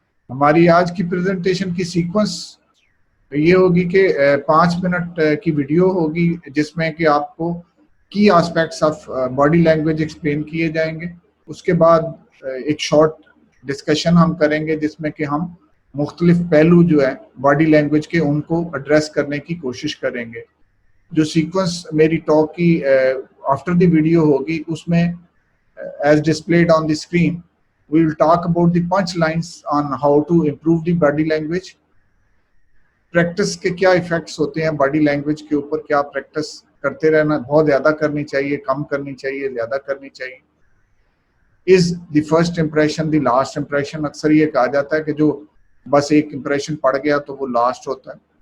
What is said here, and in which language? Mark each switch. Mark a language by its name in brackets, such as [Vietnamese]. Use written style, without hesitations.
[Hindi] हमारी आज की प्रेजेंटेशन की सीक्वेंस ये होगी कि 5 मिनट की वीडियो होगी जिसमें कि आपको की aspects of body language explain किए जाएंगे। उसके बाद एक शॉर्ट डिस्कशन हम करेंगे जिसमें कि हम मुख्तलिफ पहलू जो है बॉडी लैंग्वेज के उनको एड्रेस करने की कोशिश करेंगे। जो सीक्वेंस मेरी टॉक की आफ्टर द वीडियो होगी उसमें [English] as displayed on the screen, we will talk about the punchlines on how to improve the body language। [Hindi] Practice के क्या इफेक्ट्स होते हैं बॉडी लैंग्वेज के ऊपर, क्या प्रैक्टिस करते रहना, बहुत ज्यादा करनी चाहिए, कम करनी चाहिए, ज्यादा करनी चाहिए। [English] Is the first impression the last impression. [Hindi] अक्सर ये कहा जाता है कि जो बस एक इंप्रेशन पड़ गया तो वो लास्ट होता है।